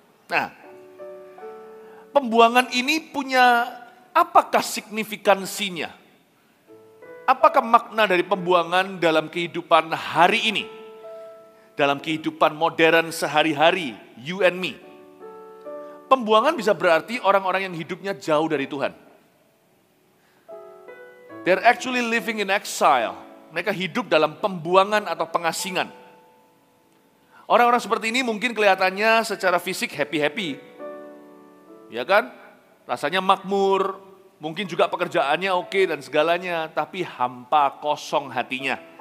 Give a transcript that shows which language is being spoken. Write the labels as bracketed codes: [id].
[id] Nah, pembuangan ini punya apakah signifikansinya? Apakah makna dari pembuangan dalam kehidupan hari ini? Dalam kehidupan modern sehari-hari, [en] you and me. [id] Pembuangan bisa berarti orang-orang yang hidupnya jauh dari Tuhan. [en] They're actually living in exile. [id] Mereka hidup dalam pembuangan atau pengasingan. Orang-orang seperti ini mungkin kelihatannya secara fisik happy-happy. Ya kan? Rasanya makmur, mungkin juga pekerjaannya oke dan segalanya, tapi hampa, kosong hatinya.